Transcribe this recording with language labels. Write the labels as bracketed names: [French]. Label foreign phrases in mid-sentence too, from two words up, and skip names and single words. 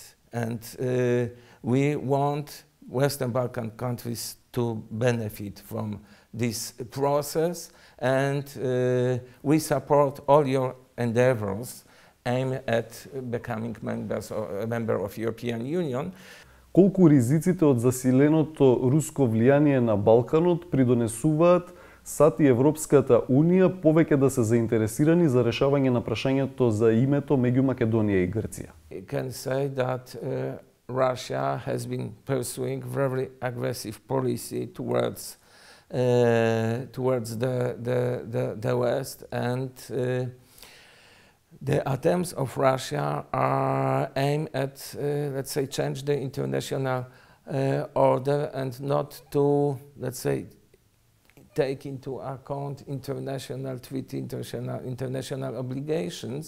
[English] And we want Western Balkan countries to benefit from this process, and we support all your endeavors aimed at becoming a member of European Union. [Macedonian] Колку ризиците од засиленото руско влијание на Балканот придонесуваат САД и Европската унија повеќе да се заинтересирани за решавање на прашањето за името меѓу Македонија и Грција? [English] I can say that Russia has been pursuing very aggressive policy towards the West, and the attempts of Russia are aimed at, let's say, change the international order and not to, let's say, take into account international treaty, international obligations.